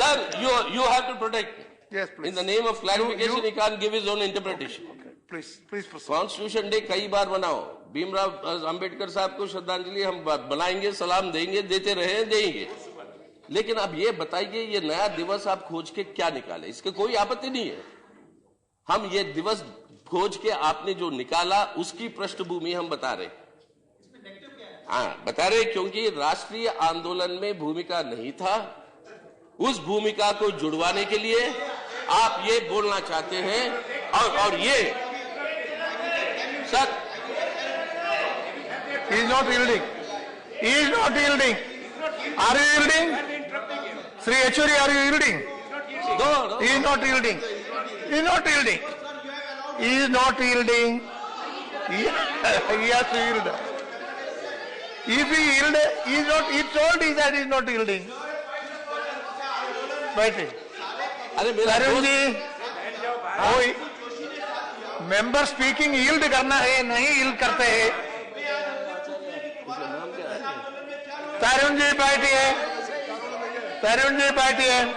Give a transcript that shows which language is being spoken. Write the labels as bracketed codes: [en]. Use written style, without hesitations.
[en] Sir, you have to protect. Yes, please. In the name of clarification, he can't give his own interpretation. Please proceed. [hi] Constitution day कई बार बनाओ, भीमराव अंबेडकर साहब को श्रद्धांजलि हम बनाएंगे, सलाम देंगे, देते रहे, देंगे। लेकिन अब ये बताइए, ये नया दिवस आप खोज के क्या निकाले? इसके कोई आपत्ति नहीं है। हम ये दिवस खोज के आपने जो निकाला उसकी पृष्ठभूमि हम बता रहे। हाँ, बता रहे क्योंकि राष्ट्रीय आंदोलन में भूमिका नहीं था, उस भूमिका को जुड़वाने के लिए आप ये बोलना चाहते हैं, और ये sir, [en] He is not yielding. He is not yielding. Are you yielding? Sri Yechuri, are you yielding? No. He is not yielding. He is not yielding. He is not yielding. He has to yield. If he yield, he is not. He told he that he is not yielding. [hi] बैठे। Tarun ji, member speaking yield करना है, नहीं yield करते हैं। तरुण जी बैठिए, तरुण जी बैठिए।